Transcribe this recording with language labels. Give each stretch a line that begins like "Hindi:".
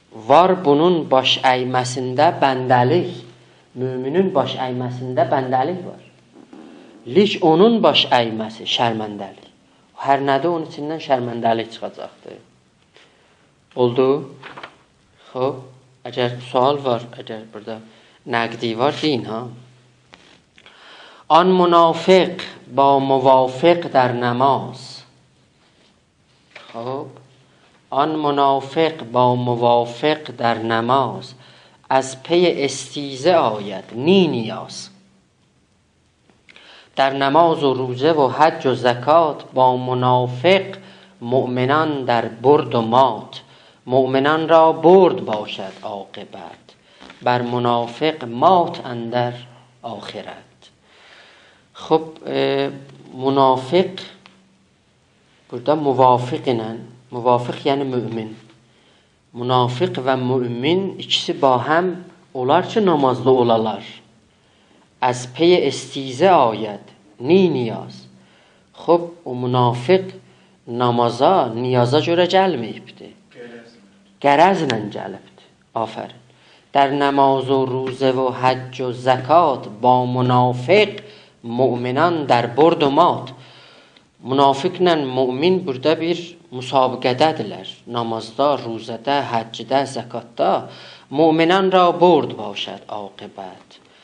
Azerbaijani: Var bunun baş əyməsində bəndəlik, müminin baş əyməsində bəndəlik var. Lik onun baş əyməsi şərməndəlik. Hər nədə onun içindən şərməndəlik çıxacaqdır. Oldu? Xoş, əgər sual var, əgər burada nəqdi var, deyin ha.
Persian: آن منافق با موافق در نماز خب آن منافق با موافق در نماز از پی استیزه آید نی نیاز در نماز و روزه و حج و زکات با منافق مؤمنان در برد و مات مؤمنان را برد باشد عاقبت بر منافق مات اندر آخرت. خب منافق
Azerbaijani: burada muvafıq ilə, muvafıq yəni mümin. Munafiq və mümin ikisi bahəm olar ki, namazlı olalar.
Persian: Az pey istizə ayəd, ni niyaz.
Azerbaijani: Xub, o münafiq namaza, niyaza görə gəlməyibdir. Qərəzlə gəlibdir. Afərin.
Persian: در نماز و روزه و حج و زکات با منافق مؤمنان در برد و مات.
Azerbaijani: Münafiqlə mümin burada bir müsabiqədədirlər. Namazda, ruzədə, həccdə, zəkatda.
Persian: Müminən ra burd başad aqibət.